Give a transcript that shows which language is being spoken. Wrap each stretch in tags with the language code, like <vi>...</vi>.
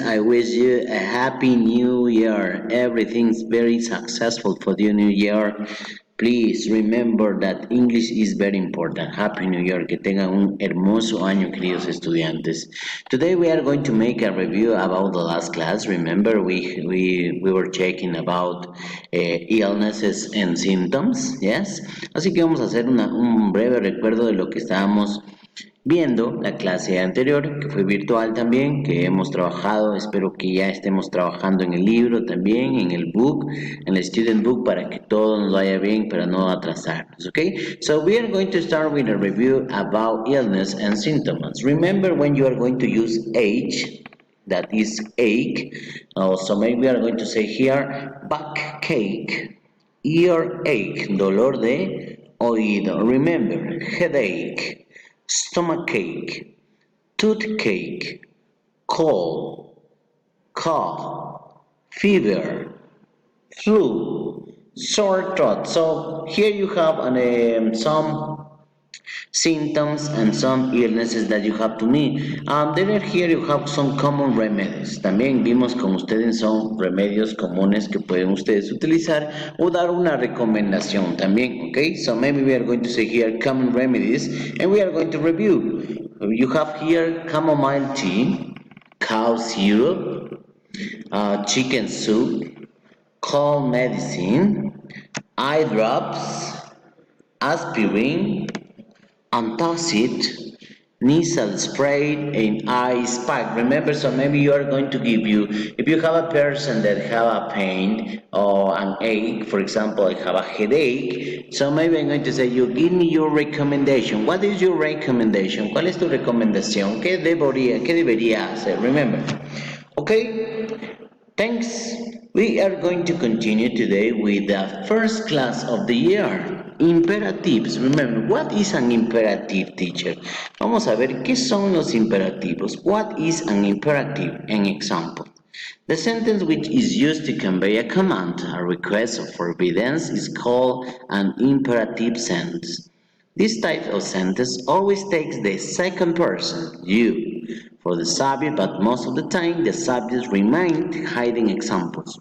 <en>I wish you a happy new year. Everything's very successful for the new year. Please remember that English is very important. Happy New Year.</en> <es>Que tengan un hermoso año, queridos estudiantes.</es> <en>Today we are going to make a review about the last class. Remember, we were checking about illnesses and symptoms. Yes.</en> <es>Así que vamos a hacer un breve recuerdo de lo que estábamos viendo la clase anterior, que fue virtual también, que hemos trabajado, espero que ya estemos trabajando en el libro también, en el book, en el student book, para que todo nos vaya bien, para no atrasarnos, okay?</es> <en>So we are going to start with a review about illness and symptoms. Remember when you are going to use age, that is ache, so maybe we are going to say here, backache, earache,</en> <es>dolor de oído.</es> <en>Remember, headache, stomachache, toothache, cold, cough, fever, flu, sore throat. So here you have some symptoms and some illnesses that you have to meet. Then here you have some common remedies.</en> <es>También vimos con ustedes son remedios comunes que pueden ustedes utilizar o dar una recomendación también, okay?</es> <en>So maybe we are going to say here common remedies and we are going to review. You have here chamomile tea, cow syrup, chicken soup, cold medicine, eye drops, aspirin, antacid, nasal spray, and ice pack. Remember, so maybe you are going to give you, if you have a person that have a pain or an ache, for example, I have a headache, so maybe I'm going to say, you give me your recommendation. What is your recommendation?</en> <es>¿Cuál es tu recomendación? ¿Qué debería hacer?</es> <en>Remember. Okay? Thanks. We are going to continue today with the first class of the year. Imperatives. Remember, what is an imperative, teacher?</en> <es>Vamos a ver qué son los imperativos.</es> <en>What is an imperative? An example. The sentence which is used to convey a command, a request, or forbiddance is called an imperative sentence. This type of sentence always takes the second person, you, for the subject, but most of the time the subject remains hiding examples.</en>